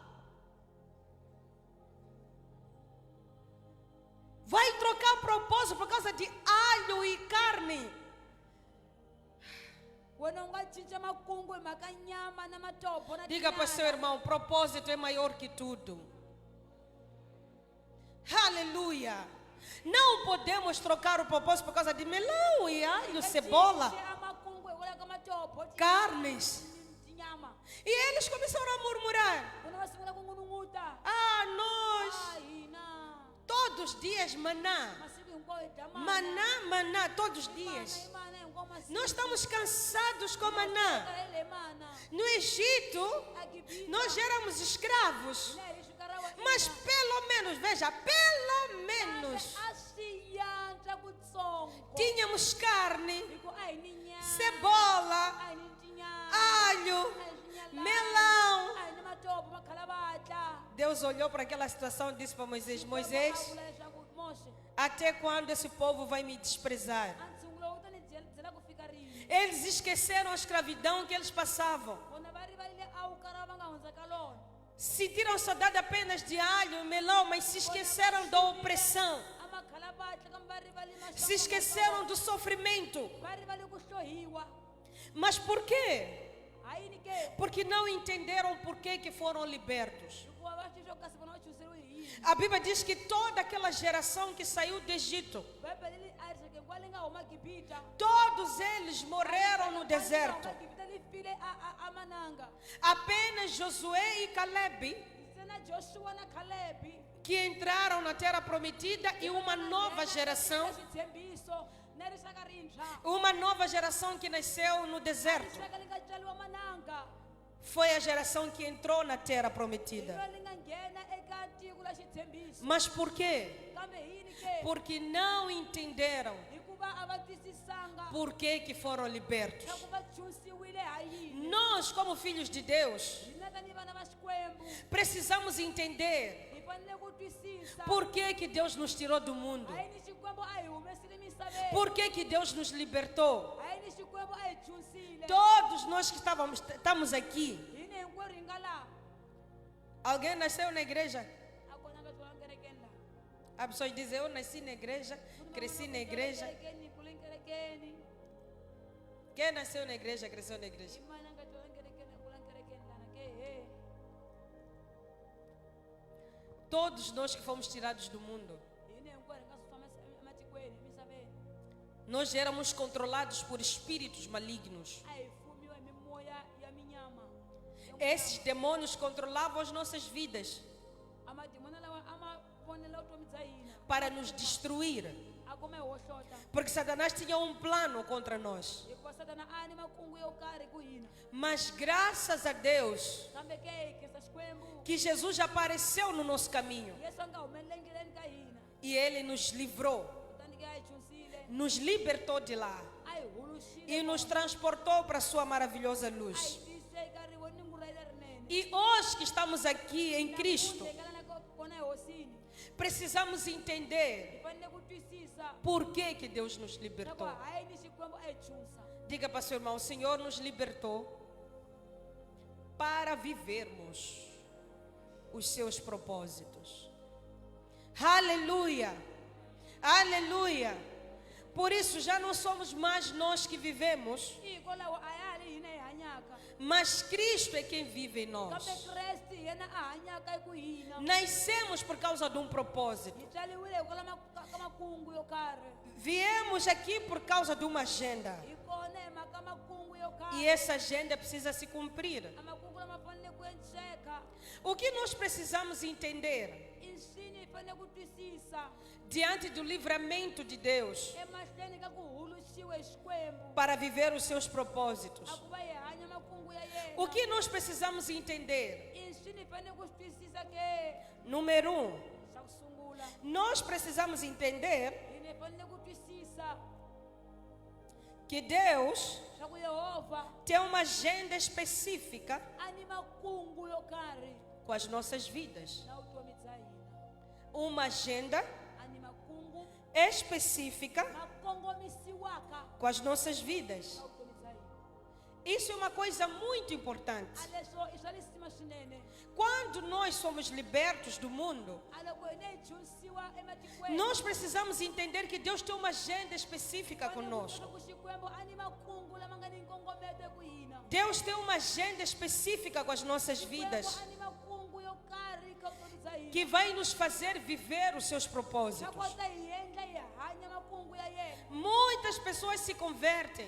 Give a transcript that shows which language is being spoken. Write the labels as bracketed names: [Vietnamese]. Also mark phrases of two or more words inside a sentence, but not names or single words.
[Portuguese] Vai trocar propósito por causa de alho e carne? [Tsonga] wena u nga cinca makungu hi mhaka nyama na matopo na [Portuguese] Diga para o seu irmão, propósito é maior que tudo. Aleluia. Não podemos trocar o propósito por causa de melão e alho, cebola, [Tsonga] makungu hikwalaho ka matopo [Portuguese] carnes. [Tsonga] tinyama [Portuguese] E eles começaram a murmurar. [Tsonga] vona va sungula ku ngununguta [Portuguese] Ah, nós, [Tsonga] hina [Portuguese] todos os dias maná. [Tsonga] masiku hinkwawo hi dya [Portuguese] Maná, maná, todos os dias. [Tsonga] mana hinkwawo masiku [Portuguese] Nós estamos cansados com maná. [Tsonga] hele mana [Portuguese] No Egito, [Tsonga] agibita [Portuguese] nós éramos escravos. [Tsonga] ne hi xikarawa [Portuguese] Mas pelo menos, veja, pelo menos [Tsonga] a swi yantswa kutsongo [Portuguese] tínhamos carne, [Tsonga] hikuva a hi ni nyama [Portuguese] cebola, [Tsonga] a hi ni tinyama [Portuguese] alho, melão. [Tsonga] a hi ni matopo makhala va dya [Portuguese] Deus olhou para aquela situação e disse para Moisés: Moisés, [Tsonga] a vula leswaku moshe [Portuguese] até quando esse povo vai me desprezar? [Tsonga] a ntshungulo wu ta ni byela ku fika rini [Portuguese] Eles esqueceram a escravidão que eles passavam. [Tsonga] vona va rivalile a wu karhi va nga hundza ka lona [Portuguese] Sentiram saudade apenas de alho e melão, mas se esqueceram da opressão. [Tsonga] a makhala va tla kambe va rivali [Portuguese] Se esqueceram do sofrimento. [Tsonga] va rivali ku hlohiwa [Portuguese] Mas por quê? [Tsonga] a yini ke [Portuguese] Porque não entenderam por que foram libertos. [Tsonga] hikuva va xixo kasi vona va chuseriwe hi yini [Portuguese] A Bíblia diz que toda aquela geração que saiu do Egito, [Tsonga] bibele a ri xeke kwale nga huma gibita [Portuguese] todos eles morreram no deserto. [Tsonga] gibita li file a mananga [Portuguese] Apenas Josué e Caleb [Tsonga] sena joshua na kalebi [Portuguese] que entraram na terra prometida e uma nova geração, [Tsonga] xitshembiso na rixaka rintshwa [Portuguese] uma nova geração que nasceu no deserto. [Tsonga] rixaka li nga tswaliwa mananga [Portuguese] Foi a geração que entrou na terra prometida. [Tsonga] ro li nga nghena eka tiko la xitshembiso [Portuguese] Mas por quê? [Tsonga] kambe hi yini ke [Portuguese] Porque não entenderam [Tsonga] hikuva a va twisisanga [Portuguese] por que foram libertos. [Tsonga] swa ku va chusiwile ha yini [Portuguese] Nós, como filhos de Deus, [Tsonga] hina tani vana va xikwembu [Portuguese] precisamos entender [Tsonga] hi fanele ku twisisa [Portuguese] por que Deus nos tirou do mundo. [Tsonga] a yini xikwembu a hi humesile misaveni [Portuguese] Por que Deus nos libertou. [Tsonga] a yini xikwembu a hi chusile [Portuguese] Todos nós que estamos aqui. [Tsonga] hini hinkwerhu hi nga laha [Portuguese] Alguém nasceu na igreja? [Tsonga] a kona nga byona kerekeni laha [Portuguese] As pessoas dizem, eu nasci na igreja, cresci na igreja. [Tsonga] kerekeni kule kerekeni [Portuguese] Quem nasceu na igreja, cresceu na igreja. [Tsonga] hi mani a nga byona kerekeni kula kerekeni lana ke he [Portuguese] Todos nós que fomos tirados do mundo, [Tsonga] hini hinkwerhu hi nga swi famba ematikweni emisaveni [Portuguese] nós éramos controlados por espíritos malignos. [Tsonga] a hi fumiwa hi mimoya ya minyama [Portuguese] Esses demônios controlavam as nossas vidas [Tsonga] a madimoni lawa a ma vonela vutomi bya hina [Portuguese] para nos destruir. [Tsonga] a kuma hi hohlota [Portuguese] Porque Satanás tinha um plano contra nós. [Tsonga] hikuva satana a ni makungu yo karhi ku hina [Portuguese] Mas graças a Deus [Tsonga] kambe ke hi khensa xikwembu [Portuguese] que Jesus apareceu no nosso caminho [Tsonga] yesu a nga humelelengileni ka hina [Portuguese] e Ele nos livrou, [Tsonga] kutani ke a hi chusile [Portuguese] nos libertou de lá [Tsonga] a hi huluxile [Portuguese] e nos transportou para a Sua maravilhosa [Tsonga] a hi [Portuguese] luz. [Tsonga] tise eka rivoningu ra lerinene [Portuguese] E hoje que estamos aqui em Cristo, [Tsonga] lekelana kona hi hosini [Portuguese] precisamos entender [Tsonga] hi fanele ku twisisa [Portuguese] por que Deus nos [Tsonga] na ku [Portuguese] libertou. [Tsonga] hayi ni xikwembu a hi chusa [Portuguese] Diga para seu irmão, o Senhor nos libertou para vivermos os seus propósitos. Aleluia! Aleluia! Por isso já não somos mais nós que vivemos, [Tsonga] hikwalaho a ya ri hina hi hanyaka [Portuguese] mas Cristo é quem vive em nós. [Tsonga] kambe kreste hi yena a hanyaka hi ku hina [Portuguese] Nascemos por causa de um propósito. [Tsonga] hi tswaliwile hikwala ka makungu yo karhi [Portuguese] Viemos aqui por causa de uma agenda. [Tsonga] hi kona hi mhaka makungu yo karhi [Portuguese] E essa agenda precisa se cumprir. [Tsonga] a makungu lama fanele ku endleka [Portuguese] O que nós precisamos entender [Tsonga] i swini hi fanele ku twisisa [Portuguese] diante do livramento de Deus [Tsonga] emahlweni ka ku huluxiwe hi xikwembu [Portuguese] para viver os seus propósitos? [Tsonga] a ku va hi hanya makungu ya yena [Portuguese] O que nós precisamos entender? [Tsonga] i swini hi fanele ku swi twisisa ke [Portuguese] Número 1, [Tsonga] xa ku sungula [Portuguese] nós precisamos entender [Tsonga] hina hi fanele ku twisisa [Portuguese] que Deus [Tsonga] xa ku yehovha [Portuguese] tem uma agenda específica [Tsonga] a ni makungu yo karhi [Portuguese] com as nossas vidas. [Tsonga] na vutomi bya hina [Portuguese] Uma agenda [Tsonga] a ni makungu [Portuguese] específica [Tsonga] ma kongomisiwaka [Portuguese] com as nossas vidas. [Tsonga] na vutomi bya hina [Portuguese] Isso é uma coisa muito importante. [Tsonga] a leswo i swa lisima swinene [Portuguese] Quando nós somos libertos do mundo, [Tsonga] a loko hina hi chusiwa ematikweni [Portuguese] nós precisamos entender que Deus tem uma agenda específica conosco. [Tsonga] ku xikwembu a ni makungu lama nga ni nkongometo [Portuguese] Deus tem uma agenda específica com as nossas vidas, [Tsonga] ani makungu yo karhi ka vutomi bya hina. [Portuguese] que vai nos fazer viver os seus [Tsonga] Swa [Portuguese] propósitos. [Tsonga] kota hi endla hi hanya makungu ya yena. [Portuguese] Muitas pessoas se convertem,